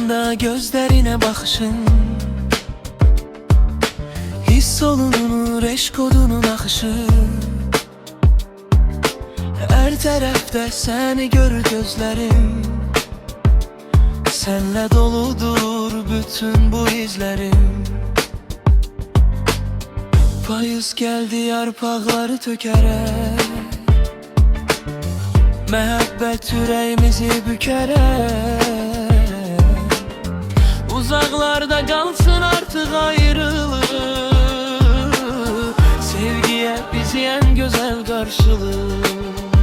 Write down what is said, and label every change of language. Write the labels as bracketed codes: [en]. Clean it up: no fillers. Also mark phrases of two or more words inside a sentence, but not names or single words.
[tr] bakanda gözlerine bakışın, his olunur eşk odunun akışı. Her tarafta seni görür gözlerim, senle doludur bütün bu izlerim. [az] Payız geldi yarpaqları tökərək, məhəbbət ürəyimizi bükərək. Uzaqlarda qalsın artıq ayrılıq, sevgiyə bizi ən gözəl qarşılıq.